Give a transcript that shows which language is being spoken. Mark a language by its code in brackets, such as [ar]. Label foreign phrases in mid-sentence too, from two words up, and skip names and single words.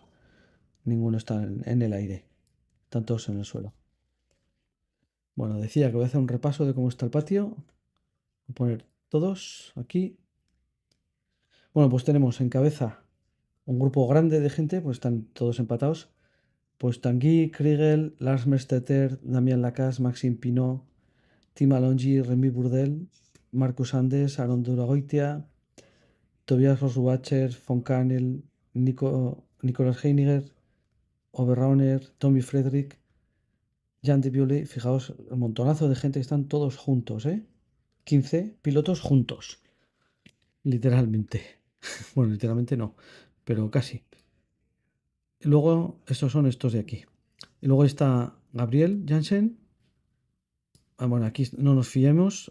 [es] Ninguno está en el aire. Están todos en el suelo. Bueno, decía que voy a hacer un repaso de cómo está el patio. Voy a poner todos aquí. Bueno, pues tenemos en cabeza un grupo grande de gente, pues están todos empatados. Pues Tanguy, Kriegel, Lars Merstetter, Damien Lacasse, Maxime Pinot, Tim Alongi, Remy Burdel, Marcus Andes, Aaron Duragoitia, Tobias Roswacher, Von Kanel, Nicolas Heiniger, Oberrauner, Tommy Frederick, Jan de Viole. Fijaos, el montonazo de gente que están todos juntos, ¿eh? 15 pilotos juntos, literalmente. Bueno, literalmente no, pero casi. Y luego, estos son estos de aquí. Y luego está Gabriel Jansen. Bueno, aquí no nos fiemos.